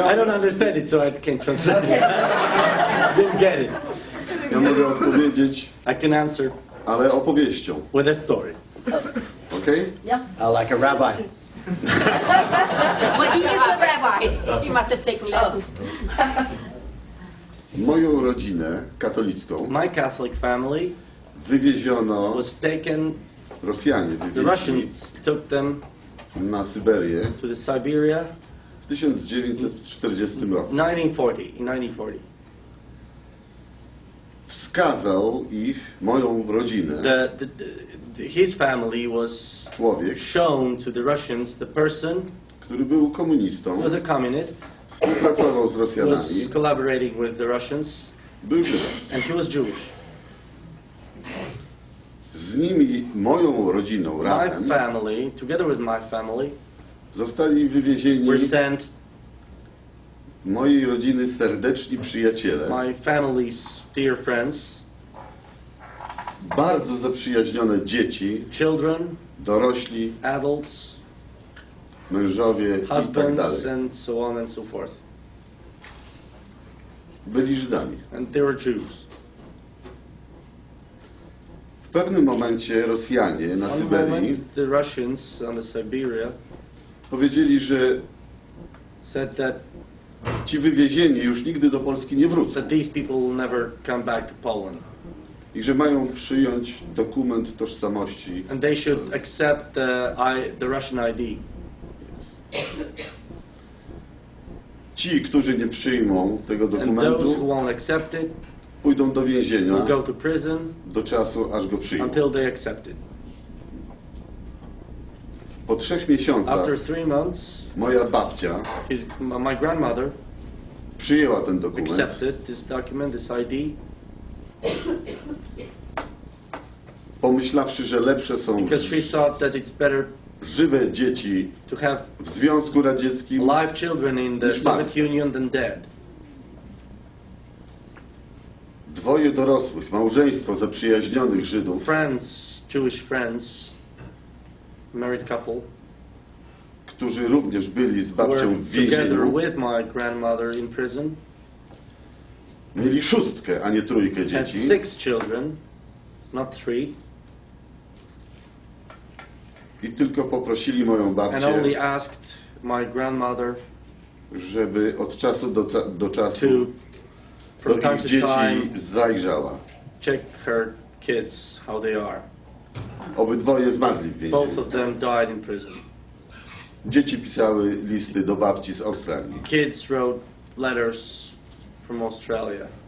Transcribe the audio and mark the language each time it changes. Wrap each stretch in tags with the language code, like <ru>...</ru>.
<en>I don't understand it, so I can't translate it. Didn't get it.</en> <pl>Ja mogę odpowiedzieć,</pl> <en>I can answer,</en> <pl>ale opowieścią.</pl> <en>With a story. Okay? Yeah. Like a rabbi. Well, he is the rabbi. He must have taken lessons.</en> <pl>Moją rodzinę katolicką</pl> <en>My Catholic family</en> <pl>wywieziono,</pl> <en>was taken,</en> <pl>Rosjanie</pl> <en>the</en> <pl>wywieźli</pl> <en>Russians took them</en> <pl>na Syberię</pl> <en>to the Siberia</en> <pl>w 1940 roku.</pl> <en>1940.</en> <pl>Wskazał ich, moją rodzinę,</pl> <en>his family was</en> <pl>człowiek,</pl> <en>shown to the Russians, the person</en> <pl>który był komunistą,</pl> <en>was a communist,</en> <pl>współpracował z Rosjanami,</pl> <en>was collaborating with the Russians,</en> <pl>był Żydem.</pl> <en>and he was Jewish.</en> <pl>Z nimi, moją rodziną razem,</pl> <en>My family, together with my family,</en> <pl>zostali wywiezieni</pl> <en>were sent</en> <pl>mojej rodziny serdeczni przyjaciele,</pl> <en>my family's dear friends,</en> <pl>bardzo zaprzyjaźnione dzieci,</pl> <en>children,</en> <pl>dorośli,</pl> <en>adults,</en> <pl>mężowie i tak</pl> <en>husbands,</en> <pl>dalej.</pl> <en>and so on and so forth.</en> <pl>byli Żydami.</pl> <en>And they were Jews.</en> <pl>W pewnym momencie Rosjanie na</pl> <en>One</en> <pl>Syberii</pl> <en>moment, the Russians on the Siberia</en> <pl>powiedzieli, że</pl> <en>said that</en> <pl>ci wywiezieni już nigdy do Polski nie wrócą</pl> <en>these people will never come back to Poland.</en> <pl>i że mają przyjąć dokument tożsamości.</pl> <en>And they should accept the Russian ID.</en> <pl>Ci, którzy nie przyjmą tego</pl> <en>And those</en> <pl>dokumentu,</pl> <en>who won't accept it</en> <pl>pójdą do więzienia</pl> <en>will go to prison</en> <pl>do czasu, aż go przyjmą.</pl> <en>until they accept it.</en> <pl>Po 3 miesiącach</pl> <en>After 3 months,</en> <pl>moja babcia</pl> <en>my grandmother</en> <pl>przyjęła ten dokument.</pl> <en>accepted this document, this ID,</en> <pl>pomyślawszy, że lepsze są</pl> <en>because she thought that it's better</en> <pl>żywe dzieci</pl> <en>to have</en> <pl>w Związku Radzieckim</pl> <en>live children in the</en> <pl>niż martwe.</pl> <en>Soviet Union than dead.</en> <pl>2 dorosłych, małżeństwo zaprzyjaźnionych Żydów,</pl> <en>Friends, Jewish friends, married couple,</en> <pl>którzy również byli z</pl> <en>were</en> <pl>babcią w</pl> <en>together</en> <pl>więzieniu,</pl> <en>with my grandmother in prison,</en> <pl>mieli 6, a nie 3</pl> <en>had</en> <pl>dzieci.</pl> <en>6 children, not 3,</en> <pl>I tylko poprosili moją</pl> <en>and</en> <pl>babcię,</pl> <en>only asked my grandmother</en> <pl>żeby od czasu do czasu</pl> <en>to,</en> <pl>do</pl> <en>from time</en> <pl>ich</pl> <en>to</en> <pl>dzieci</pl> <en>time,</en> <pl>zajrzała.</pl> <en>check her kids, how they are.</en> <pl>Obydwoje zmarli w</pl> <en>Both</en> <pl>więzieniu.</pl> <en>of them died in prison.</en> <pl>Dzieci pisały listy do babci z Australii.</pl> <en>Kids wrote letters from Australia.</en>